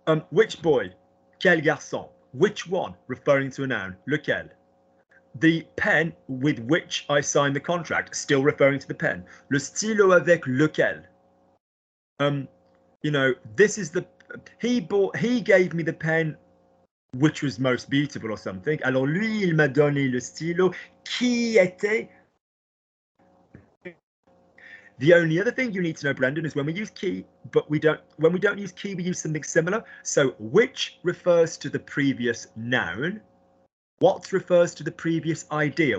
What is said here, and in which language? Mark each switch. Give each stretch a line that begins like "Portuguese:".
English: Which boy?
French: Quel garçon?
English: Which one? Referring to a noun. Lequel? The pen with which I signed the contract, still referring to the pen.
French: Le stylo avec lequel.
English: You know, this is the he gave me the pen which was most beautiful or something.
French: Alors lui, il m'a donné le stylo qui était.
English: The only other thing you need to know, Brendan, is when we use qui, but when we don't use qui, we use something similar. So which refers to the previous noun. What refers to the previous idea?